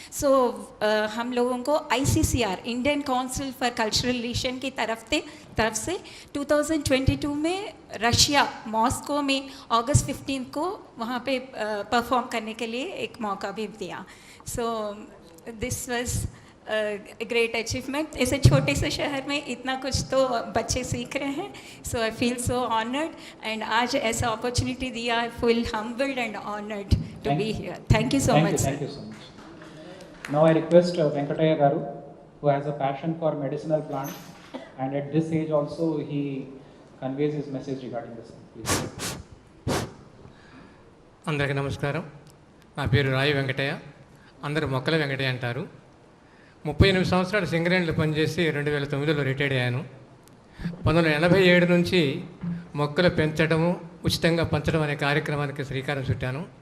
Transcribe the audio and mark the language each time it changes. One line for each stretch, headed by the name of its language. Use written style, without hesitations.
Hindi: सो हम लोगों को ICCR Indian council for cultural relation की तरफ से 2022 में रशिया मॉस्को में अगस्त 15 को वहाँ पे परफॉर्म करने के लिए एक मौका भी दिया.
English: So this was great achievement.
Hindi: ऐसे छोटे से शहर में इतना कुछ तो बच्चे सीख रहे हैं.
English: so I feel so honoured and
Hindi: आज ऐसा अपॉर्चुनिटी दिया.
English: I feel humbled and honoured to be here. Thank you so much. Thank you so much. Now I request Venkataya Garu, who has a passion for medicinal plants and at this age also he conveys his message regarding this. Please.
Telugu: అందరికీ నమస్కారం. నా పేరు రాయి వెంకటయ్య, అందరూ మొక్కల వెంకటయ్య అంటారు. 38 సంవత్సరాలు సింగరేణిలో పనిచేసి 2009లో రిటైర్డ్ అయ్యాను. 1987 నుంచి మొక్కలు పెంచడము ఉచితంగా పంచడం అనే కార్యక్రమానికి శ్రీకారం చుట్టాను.